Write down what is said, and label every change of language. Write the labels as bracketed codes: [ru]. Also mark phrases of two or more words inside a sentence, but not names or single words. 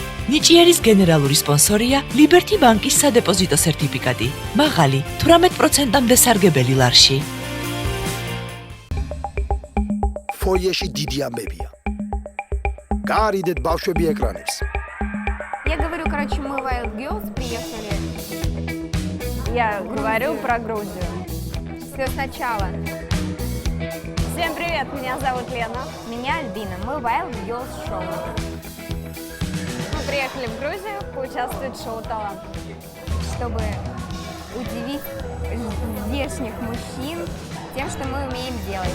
[ka] ნიჭიერის გენერალური სპონსორია Liberty ბანკის სადეპოზიტო სერტიფიკატი. მაღალი 18%-მდე სარგებელი ლარში. Фойеში დიდი ამბებია. Გარიდეთ ბავშვები ეკრანებს. [ru] Я говорю, короче, мы Wild Girls приехали. Я говорю про Грузию. Все сначала. Всем привет, меня зовут Лена. Меня Альбина. Мы Wild Girls Show. Мы приехали в Грузию поучаствовать в шоу «Талант», чтобы удивить здешних мужчин тем, что мы умеем делать.